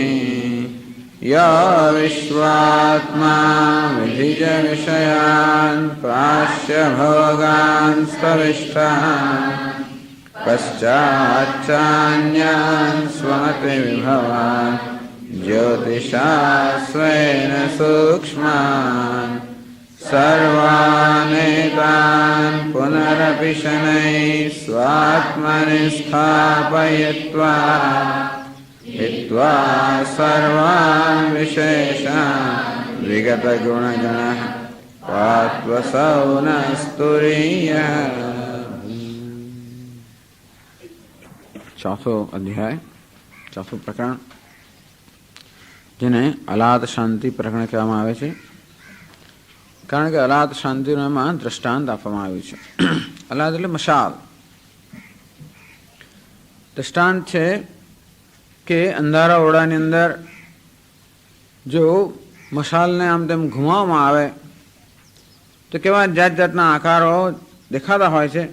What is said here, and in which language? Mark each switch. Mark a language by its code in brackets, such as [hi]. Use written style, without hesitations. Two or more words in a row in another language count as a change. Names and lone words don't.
[sa] यो विश्वात्मा विधिज विषयान् पाश्य भोगान् स्तविष्टान् पश्चाच्चान्यान् स्वमतिविभवान् ज्योतिषा स्वेन सूक्ष्मान् સર્વાનેતાન પુનરપિ શનૈઃ સ્વાત્મનિ સ્થાપયિત્વા हित्वा सर्वान् विशेषान् विगत गुणगणः पात्वसौ न स्तुरीयः। [gu] ચોથો અધ્યાય, चौथું પ્રકરણ, જેને અલાદ શાંતિ પ્રકરણ કહેવામાં આવે છે, કારણ કે અલાદ શાંતિનું એમાં દ્રષ્ટાંત આપવામાં આવ્યું છે. અલાદ એટલે મશાલ. દ્રષ્ટાંત છે કે અંધારા ઓરડાની અંદર જો મશાલને આમ તેમ ઘુમાવવામાં આવે તો કેવા જાત જાતના આકારો દેખાતા હોય છે.